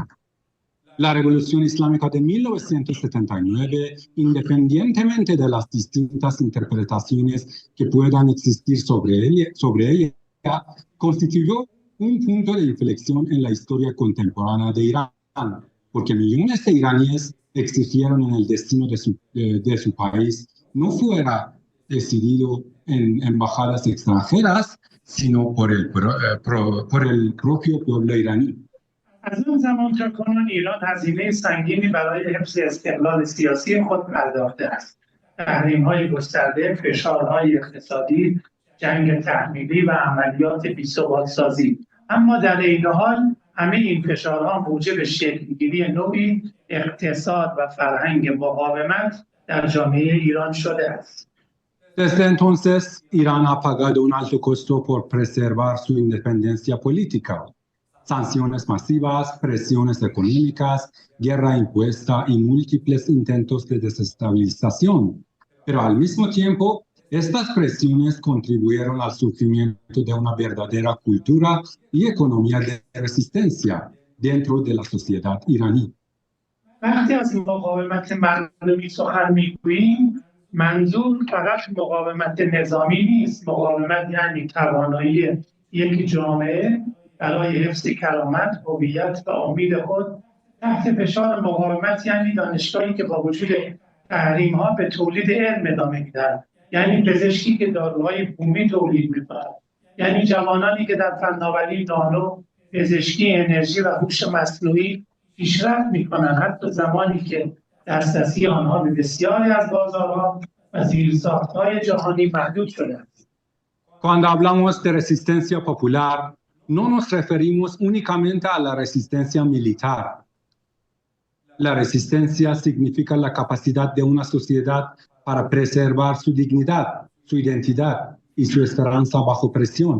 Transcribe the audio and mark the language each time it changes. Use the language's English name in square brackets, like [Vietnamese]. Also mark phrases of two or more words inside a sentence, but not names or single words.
[Spanish] La Revolución Islámica de 1979, independientemente de las distintas interpretaciones que puedan existir sobre ella, constituyó un punto de inflexión en la historia contemporánea de Irán, porque millones de iraníes exigieron en el destino de su país no fuera decidido en embajadas extranjeras, sino por el propio pueblo iraní. [Persian] از اون زمان تا کنون ایران هزینه سنگینی برای حفظ استقلال سیاسی خود پرداخته است. تحریم‌های گسترده، فشارهای اقتصادی، جنگ تحمیلی و عملیات بی‌ثبات‌سازی. اما در این حال همه این فشارها موجب شکل‌گیری نوعی اقتصاد و فرهنگ مقاومت در جامعه ایران شده است. [Spanish] Desde entonces, Irán ha pagado un alto costo por preservar su independencia política. Sanciones masivas, presiones económicas, guerra impuesta y múltiples intentos de desestabilización. Pero al mismo tiempo, estas presiones contribuyeron al surgimiento de una verdadera cultura y economía de resistencia dentro de la sociedad iraní. [Persian] وقتی از مقاومت مردمی سخن میگوییم، منظور فقط مقاومت نظامی نیست. مقاومت یعنی توانایی یک جامعه برای حفظ کرامت، هویت و امید خود تحت فشار. مقاومت یعنی دانشگاهی که با وجود تحریم‌ها به تولید علم ادامه می‌دهد، یعنی پزشکی که داروهای بومی تولید می‌کند، یعنی جوانانی که در فناوری نانو، پزشکی، انرژی و هوش مصنوعی پیشرفت می‌کنند، حتی زمانی که دسترسی آنها به بسیاری از بازارها و زیرساخت‌های جهانی محدود شده است. [Spanish] Cuando hablamos de resistencia popular, no nos referimos únicamente a la resistencia militar. La resistencia significa la capacidad de una sociedad para preservar su dignidad, su identidad y su esperanza bajo presión.